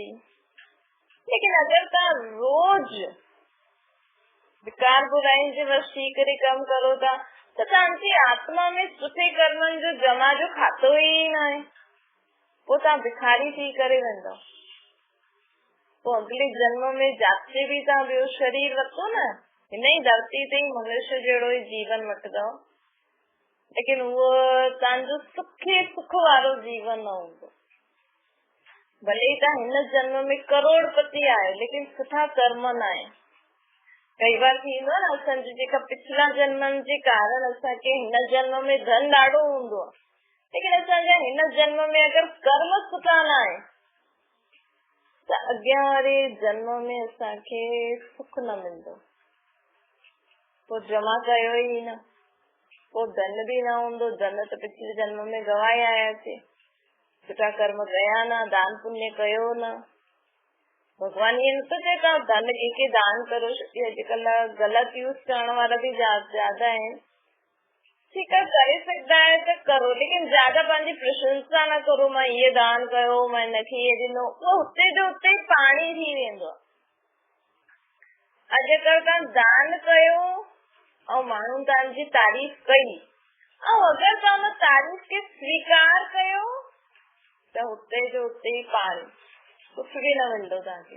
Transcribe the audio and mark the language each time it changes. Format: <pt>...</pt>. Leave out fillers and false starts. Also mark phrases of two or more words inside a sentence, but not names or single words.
<sd>लेकिन अगरि तव्हां रोज विकार बुराइनि जे वश थी करे कमु करो था त तव्हांजी आत्मा में सुठे कर्मनि जो जमा जो खातो ई न आहे। पोइ तव्हां भिखारी थी करे वेंदव। पोइ अगले जन्म में जाते भी तव्हां ॿियो शरीर वठो न, हिन ई धरती ते ई मनुष्य जहिड़ो ई जीवन वठंदव, लेकिन उहो तव्हांजो सुख वारो जीवन न हूंदो। भले ई तव्हां हिन जन्म में करोड़पति आहियो लेकिन सुठा कर्म न आहे। कई बार थींदो आहे न, असांजे जेका पिछला जन्मनि जे कारण असांखे हिन जन्म में धन ॾाढो हूंदो आहे, लेकिन असांजा हिन जन्म में अगरि कर्म सुठा न आहे त अॻियां वारे जन्म में असांखे सुख न मिलंदो। पोइ जमा कयो ई न, पोइ धन भी न हूंदो। धन त पिछले जन्म में गवाए आयासीं, सुठा कर्म कया न, दान पुण्य कयो न। भगवान ये नथो चए तव्हां धन कंहिंखे दान करो, छोकी अॼुकल्ह ग़लति यूज़ करण वारा भी ज्यादा आहिनि। ठीकु आहे, करे सघंदा आहियो त करो, लेकिन ज्यादा पंहिंजी प्रशंसा न करो, मां ये दान कयो, मां हिनखे ये ॾिनो, उहो हुते जो हुते पाणी थी वेंदो। अॼुकल्ह तव्हां दान कयो ऐं माण्हू तव्हांजी तारीफ़ कई, ऐं अगरि तव्हां हुन तारीफ़ खे स्वीकार कयो त हुते जो हुते ई पाणी, कुछ भी न मिलंदो तव्हांखे।</sd>